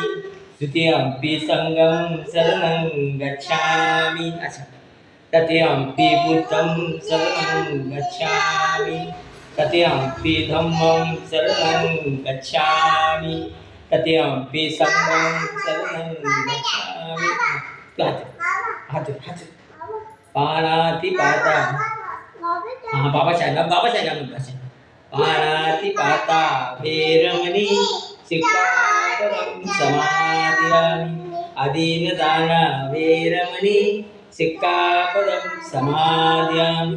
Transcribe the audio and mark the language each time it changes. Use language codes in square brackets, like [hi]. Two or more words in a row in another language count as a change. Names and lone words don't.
[pi] द्वितीयंपि संघं शरणं गच्छामि. अच्छा. तृतीयंपि बुद्धं शरणं गच्छामि. तृतीयंपि धम्मं शरणं गच्छामि. तृतीयंपि संघं शरणं गच्छामि. हाथ पाणातिपाता. बाबासाहेब पाणातिपाता वेरमणि सिक्कापदं समादियामि. अदीनदाना वेरमणि सिक्कापदं समादियामि.